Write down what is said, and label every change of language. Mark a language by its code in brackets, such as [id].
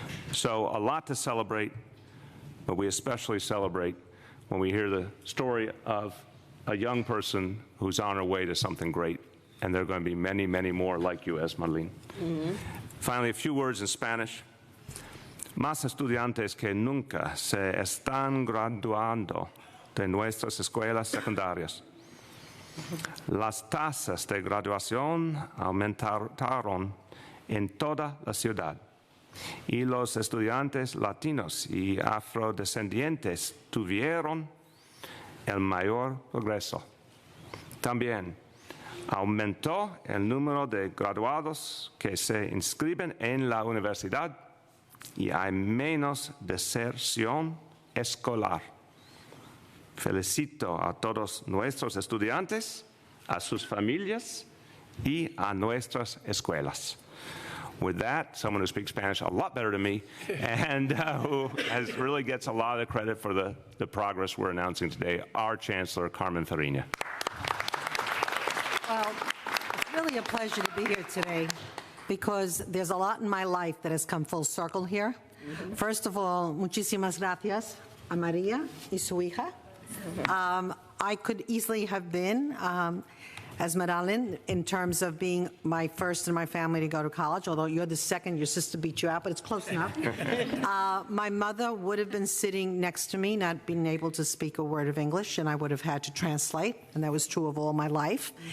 [en] So a lot to celebrate, but we especially celebrate when we hear the story of a young person who's on her way to something great, and there are going to be many, many more like you, as Marlene. Finally, a few words in Spanish. [es] Más estudiantes que nunca se están graduando de nuestras escuelas secundarias. Las tasas de graduación aumentaron en toda la ciudad, y los estudiantes latinos y afrodescendientes tuvieron el mayor progreso. También aumentó el número de graduados que se inscriben en la universidad y hay menos deserción escolar. Felicito a todos nuestros estudiantes, a sus familias y a nuestras escuelas. [en] With that, someone who speaks Spanish a lot better than me and who really gets a lot of credit for the progress we're announcing today, our Chancellor, Carmen Farina. Well, it's really really a pleasure to be here today because there's a lot in my life that has come full circle here. First of all, muchísimas gracias a María y su hija. I could easily have been Esmeralda in terms of being my first in my family to go to college, although you're the second, your sister beat you out, but it's close enough. My mother would have been sitting next to me, not being able to speak a word of English, and I would have had to translate, and that was true of all my life.